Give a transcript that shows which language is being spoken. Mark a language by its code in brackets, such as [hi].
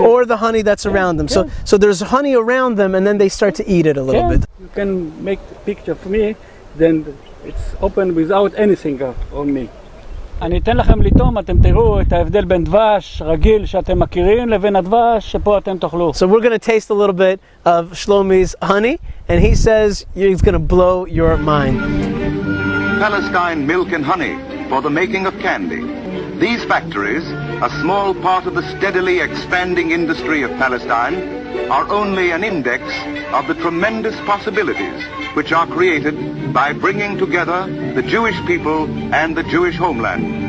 [en] or the honey that's around them. So there's honey around them, and then they start to eat it a little bit. You can make a picture for me, then it's open without anything on me. [he] אני אתן לכם לטעום, אתם תראו את ההבדל בין דבש רגיל שאתם מכירים לבין הדבש שפה אתם תאכלו. [en] So we're going to taste a little bit of Shlomi's honey, and he says it's going to blow your mind. Palestine milk and honey for the making of candy. These factories, a small part of the steadily expanding industry of Palestine, are only an index of the tremendous possibilities which are created by bringing together the Jewish people and the Jewish homeland.